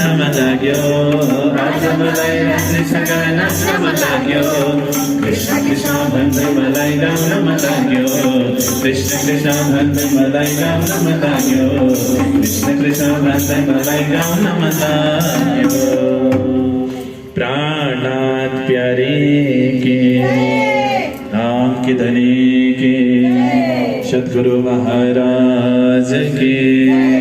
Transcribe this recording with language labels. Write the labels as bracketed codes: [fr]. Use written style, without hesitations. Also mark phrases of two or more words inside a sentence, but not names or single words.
[ne] मन लाग्यो आज मलाई राजेसँग नाच्न मन लाग्यो कृष्ण कृष्ण भन्दै मलाई गाउन मन लाग्यो कृष्ण कृष्ण भन्दै मलाई गाउन मन लाग्यो कृष्ण कृष्ण भन्दै मलाई गाउन मन लाग्यो [hi] प्राणात प्यारे के नाम की धनी के सद्गुरु महाराज की